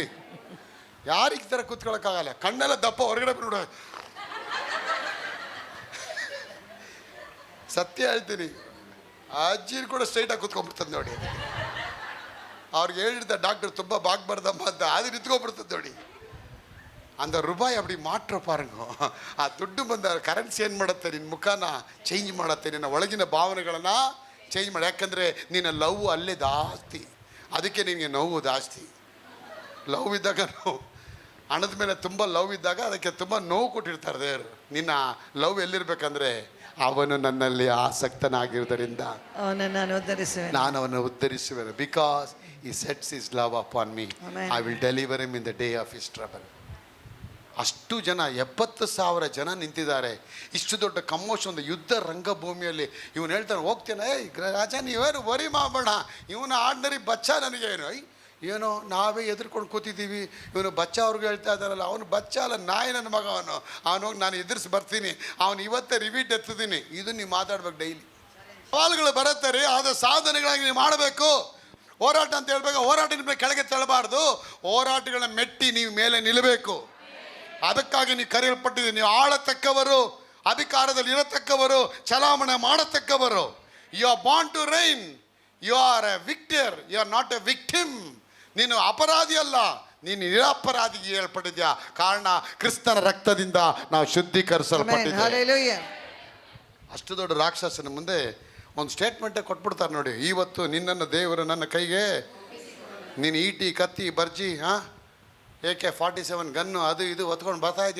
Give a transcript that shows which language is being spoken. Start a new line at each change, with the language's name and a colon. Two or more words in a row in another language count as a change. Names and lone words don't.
Kannada: ಯಾರಿಗೆ ಈ ಥರ ಕೂತ್ಕೊಳ್ಳೋಕ್ಕಾಗಲ್ಲ. ಕಣ್ಣೆಲ್ಲ ದಪ್ಪ ಹೊರಗಡೆ ಬಿಡ. ಸತ್ಯ ಹೇಳ್ತೀನಿ, ಆ ಅಜ್ಜಿನ ಕೂಡ ಸ್ಟ್ರೈಟಾಗಿ ಕೂತ್ಕೊಂಡ್ಬಿಡ್ತದೆ ನೋಡಿ. ಅವ್ರಿಗೆ ಹೇಳಿರ್ತಾರೆ ಡಾಕ್ಟರ್ ತುಂಬ ಬಾಗ್ಬಾರ್ದಮ್ಮ ಅಂತ, ಅದು ನಿಂತ್ಕೊಂಡ್ಬಿಡ್ತದೆ ನೋಡಿ.
Tamil: அந்த ரூபாய் அப்படி மாற்ற பாருங்க.
Kannada: ಆ ದುಡ್ಡು ಬಂದ ಕರೆನ್ಸಿ ಏನು ಮಾಡುತ್ತೆ, ನಿನ್ನ ಮುಖನ ಚೇಂಜ್ ಮಾಡುತ್ತೆ, ನಿನ್ನ ಒಳಗಿನ ಭಾವನೆಗಳನ್ನು ಚೇಂಜ್ ಮಾಡಿ. ಯಾಕಂದರೆ ನಿನ್ನ ಲವ್ ಅಲ್ಲೇ ಜಾಸ್ತಿ, ಅದಕ್ಕೆ ನಿನಗೆ ನೋವು ಜಾಸ್ತಿ. ಲವ್ ಇದ್ದಾಗ ನೋವು, ಹಣದ ಮೇಲೆ ತುಂಬ ಲವ್ ಇದ್ದಾಗ ಅದಕ್ಕೆ ತುಂಬ ನೋವು ಕೊಟ್ಟಿರ್ತಾರೆ ದೇವರು. ನಿನ್ನ ಲವ್ ಎಲ್ಲಿರ್ಬೇಕಂದ್ರೆ, ಅವನು ನನ್ನಲ್ಲಿ ಆಸಕ್ತನಾಗಿರುವುದರಿಂದ ನಾನು ಅವನನ್ನು ಉದ್ಧರಿಸುವೆನು.
English: ಬಿಕಾಸ್ he sets his love upon me, I will deliver him in the day of his trouble.
Kannada: ಅಷ್ಟು ಜನ 70,000 ಜನ ನಿಂತಿದ್ದಾರೆ. ಇಷ್ಟು ದೊಡ್ಡ ಕಮೋಷನ್, ಒಂದು ಯುದ್ಧ ರಂಗಭೂಮಿಯಲ್ಲಿ. ಇವನು ಹೇಳ್ತಾನೆ, ಹೋಗ್ತೇನೆ, ರಾಜ ನೀವೇನು ವರಿ ಮಾಡೋಣ, ಇವನು ಆರ್ಡಿನರಿ ಬಚ್ಚ, ನನಗೇನು ಏನೋ ನಾವೇ ಎದುರ್ಕೊಂಡು ಕೂತಿದ್ದೀವಿ. ಇವನು ಬಚ್ಚ ಅವ್ರಿಗೆ ಹೇಳ್ತಾ ಇದ್ದಾರಲ್ಲ, ಅವನು ಬಚ್ಚ ಅಲ್ಲ, ನಾಯಿ ನನ್ನ ಮಗ. ಅವನೋಗಿ ನಾನು ಎದುರಿಸಿ ಬರ್ತೀನಿ, ಅವನು ಇವತ್ತೇ ರಿವೀಟ್ ಎತ್ತಿದ್ದೀನಿ. ಇದು ನೀವು ಮಾತಾಡ್ಬೇಕು ಡೈಲಿ. ಸವಾಲುಗಳು ಬರುತ್ತೆ ರೀ, ಆದ ಸಾಧನೆಗಳಾಗಿ ನೀವು ಮಾಡಬೇಕು. ಹೋರಾಟ ಅಂತ ಹೇಳ್ಬೇಕು, ಹೋರಾಟ ನಿಮ್ಮ ಕೆಳಗೆ ತಳ್ಳಬಾರ್ದು, ಹೋರಾಟಗಳನ್ನ ಮೆಟ್ಟಿ ನೀವು ಮೇಲೆ ನಿಲ್ಲಬೇಕು. ಅದಕ್ಕಾಗಿ ನೀವು ಕರೆಯಲ್ಪಟ್ಟಿದ್ದೀರಿ. ನೀವು ಆಳತಕ್ಕವರು, ಅಧಿಕಾರದಲ್ಲಿ ಇರತಕ್ಕವರು, ಚಲಾವಣೆ ಮಾಡತಕ್ಕವರು.
English: You are born to reign, you are a victor, you are not a victim.
Kannada: ನೀನು ಅಪರಾಧಿ ಅಲ್ಲ, ನೀನು ನಿರಪರಾಧಿಗೆ ಹೇಳ್ಪಟ್ಟಿದ್ಯಾ. ಕಾರಣ ಕ್ರಿಸ್ತನ ರಕ್ತದಿಂದ ನಾವು ಶುದ್ಧೀಕರಿಸಲ್ಪಟ್ಟಿದ್ದೇವೆ. ಅಷ್ಟು ದೊಡ್ಡ ರಾಕ್ಷಸನ ಮುಂದೆ ಒಂದು ಸ್ಟೇಟ್ಮೆಂಟೇ ಕೊಟ್ಬಿಡ್ತಾರೆ ನೋಡಿ. ಇವತ್ತು ನಿನ್ನನ್ನು ದೇವರು ನನ್ನ ಕೈಗೆ, ನೀನು ಈಟಿ ಕತ್ತಿ ಬರ್ಜಿ AK-47 ಗನ್ನು ಅದು ಇದು ಹೊತ್ಕೊಂಡು ಬರ್ತಾ ಇದೆಯಾ.